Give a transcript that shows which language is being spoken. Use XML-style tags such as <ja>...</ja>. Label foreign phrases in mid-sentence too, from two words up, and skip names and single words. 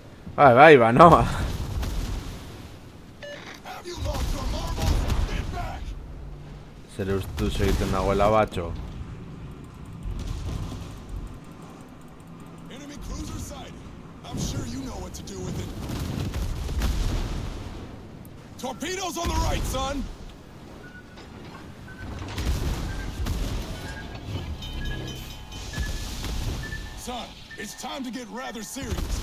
<eu>Bai, ba, no.</eu> <en>Have you lost your marbles? Get back!</en> <eu>Zer ustu egiten nagoela batxo.</eu> <en>Enemy cruiser sighted. I'm sure you know what to do with it. Torpedoes on the right, son! Son, it's time to get rather serious.</en>